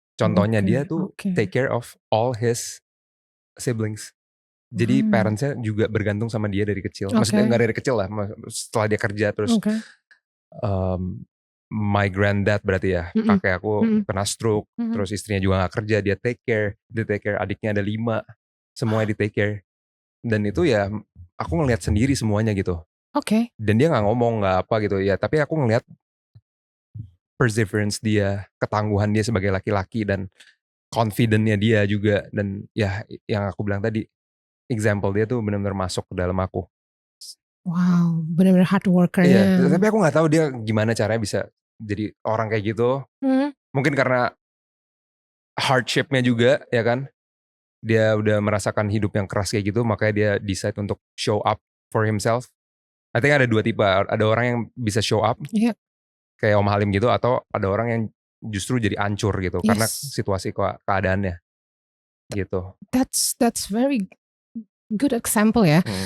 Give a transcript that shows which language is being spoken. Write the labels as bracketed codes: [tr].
[id] Contohnya dia tuh [en] take care of all his siblings. [id] Jadi parentsnya juga bergantung sama dia dari kecil. Maksudnya gak dari kecil lah, setelah dia kerja terus. My granddad berarti ya, kakek aku kena stroke, terus istrinya juga gak kerja, dia take care adiknya ada 5, semuanya di take care. Dan itu ya aku ngelihat sendiri semuanya gitu. Dan dia gak ngomong, gak apa gitu ya, tapi aku ngelihat perseverance dia, ketangguhan dia sebagai laki-laki, dan confidentnya dia juga. Dan ya yang aku bilang tadi, example dia tuh benar-benar masuk ke dalam aku. Wow, benar-benar hard worker ya. Iya, tapi aku gak tahu dia gimana caranya bisa jadi orang kayak gitu. Mungkin karena hardship-nya juga ya kan. Dia udah merasakan hidup yang keras kayak gitu, makanya dia decide untuk [en] show up for himself. [id] I think ada 2 tipe. Ada orang yang bisa show up kayak Om Halim gitu, atau ada orang yang justru jadi hancur gitu karena situasi keadaannya gitu. [en] That's very good example ya.